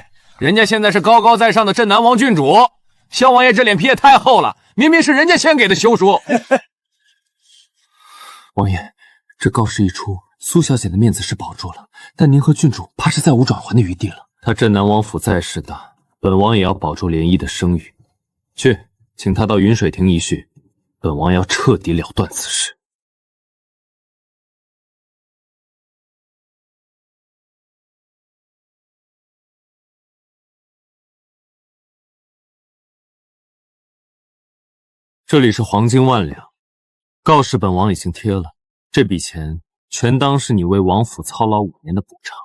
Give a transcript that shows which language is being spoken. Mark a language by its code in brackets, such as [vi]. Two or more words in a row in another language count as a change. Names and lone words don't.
[zh] 人家現在是高高在上的鎮南王郡主。蕭王爺這臉皮也太厚了，明明是人家先給的休書。王爺，這告示一出，蘇小姐的面子是保住了，但您和郡主怕是再無轉圜的餘地了。她鎮南王府再勢大，本王也要保住漣漪的聲譽。去，請她到雲水亭一敘，本王要徹底了斷此事。這裡是黃金1兩，告示本王已經貼了，這筆錢全當是你為王府操勞5年的補償。